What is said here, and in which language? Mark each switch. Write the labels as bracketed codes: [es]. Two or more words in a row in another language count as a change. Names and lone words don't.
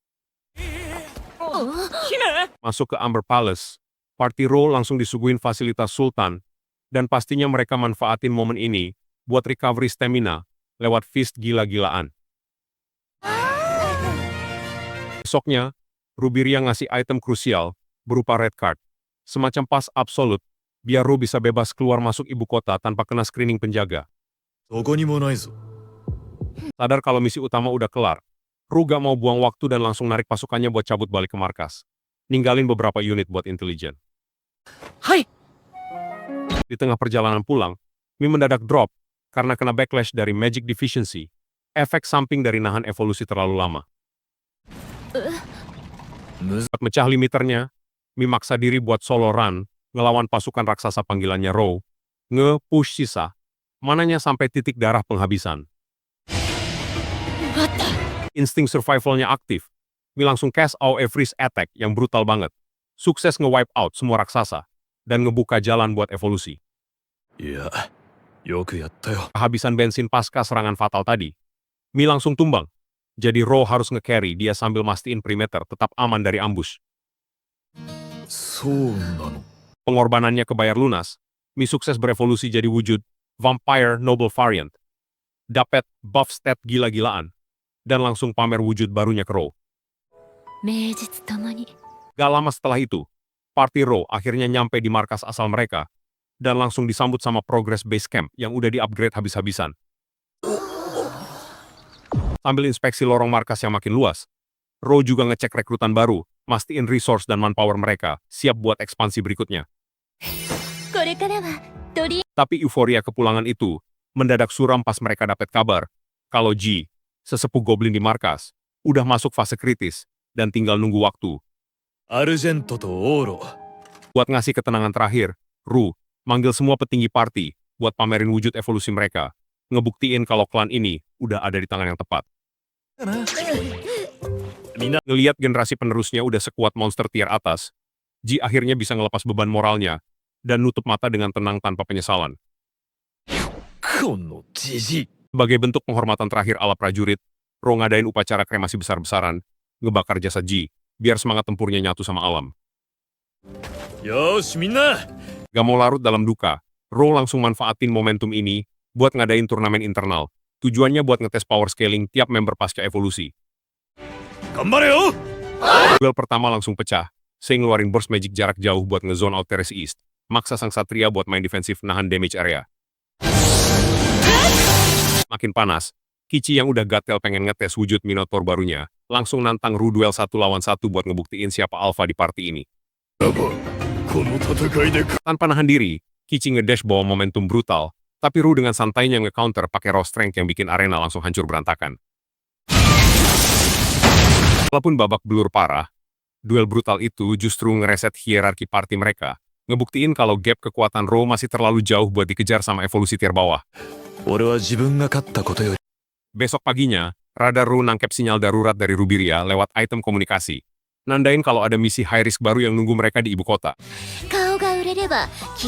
[id] Masuk ke Amber Palace, Party Ro langsung disuguhin fasilitas Sultan, dan pastinya mereka manfaatin momen ini buat [en] recovery stamina [id] lewat feast gila-gilaan. Besoknya, Rubiria ngasih item krusial berupa [en] red card, [id] semacam pas absolut, biar Ro bisa bebas keluar masuk ibu kota tanpa kena screening penjaga. [ja] どこにもないぞ。 [id] Sadar kalau misi utama udah kelar, Ro gak mau buang waktu dan langsung narik pasukannya buat cabut balik ke markas. Ninggalin beberapa unit buat intelijen. Hai. Di tengah perjalanan pulang, Mi mendadak drop karena kena backlash dari [en] magic deficiency, [id] efek samping dari nahan evolusi terlalu lama. [ja] むず [id] Saat mecah limiternya, Mi maksa diri buat [en] solo run, [id] ngelawan pasukan raksasa panggilannya Ro, nge-push sisa, mananya sampai titik darah penghabisan. Insting survivalnya aktif, Mi langsung cast [en] AoE freeze attack [id] yang brutal banget, sukses nge- [en] wipe out [id] semua raksasa, dan ngebuka jalan buat evolusi. [ja] いや、よくやったよ。 [id] Kehabisan bensin pasca serangan fatal tadi, Mi langsung tumbang, jadi Ro harus nge-carry dia sambil mastiin perimeter tetap aman dari ambush. [ja] そうなの。 [id] Pengorbanannya kebayar lunas, Mi sukses berevolusi jadi wujud Vampire Noble Variant. Dapet [en] buff stat [id] gila-gilaan, dan langsung pamer wujud barunya ke Ro. [ja] 名実ともに [id] Gak lama setelah itu, Party Ro akhirnya nyampe di markas asal mereka, dan langsung disambut sama Progress Base Camp yang udah di-upgrade habis-habisan. Sambil inspeksi lorong markas yang makin luas, Ro juga ngecek rekrutan baru, mastiin resource dan manpower mereka siap buat ekspansi berikutnya. [ja] これからはとり [id] Tapi euforia kepulangan itu mendadak suram pas mereka dapat kabar kalau Ji, sesepuh goblin di markas, udah masuk fase kritis dan tinggal nunggu waktu. [ja] アルジェントとオーロ。 [id] Buat ngasih ketenangan terakhir, Ru manggil semua petinggi party buat pamerin wujud evolusi mereka, ngebuktiin kalau klan ini udah ada di tangan yang tepat. [ja] みんな、 [id] Ngeliat generasi penerusnya udah sekuat monster tier atas, Ji akhirnya bisa ngelepas beban moralnya dan nutup mata dengan tenang tanpa penyesalan. [ja] このジジイ。 [id] Sebagai bentuk penghormatan terakhir ala prajurit, Ro ngadain upacara kremasi besar-besaran, ngebakar jasad Ji, biar semangat tempurnya nyatu sama alam. [ja] よーし、みんな。 [id] Gak mau larut dalam duka, Ro langsung manfaatin momentum ini buat ngadain turnamen internal. Tujuannya buat ngetes [en] power scaling [id] tiap member pasca evolusi. [ja] 頑張れよ。 [id] Duel pertama langsung pecah, Sei ngeluarin [en] burst magic [id] jarak jauh buat nge- [en] zone out [id] Terrace East, maksa sang satria buat main defensif nahan damage area. Makin panas, Kichi yang udah gatel pengen ngetes wujud Minotaur barunya, langsung nantang Ru duel 1 lawan 1 buat ngebuktiin siapa alpha di party ini. [ja] この戦いで [id] Tanpa nahan diri, Kichi ngedash bawa momentum brutal, tapi Ru dengan santainya nge-counter pakai [en] raw strength [id] yang bikin arena langsung hancur berantakan. Walaupun babak belur parah, duel brutal itu justru ngereset hierarki party mereka, ngebuktiin kalau gap kekuatan Ro masih terlalu jauh buat dikejar sama evolusi tier bawah. [ja] 俺は自分が勝ったことより。 [id] Besok paginya, radar Ru nangkep sinyal darurat dari Rubiria lewat item komunikasi, nandain kalau ada misi [en] high risk [id] baru yang nunggu mereka di ibu kota. [ja] 顔が売れれば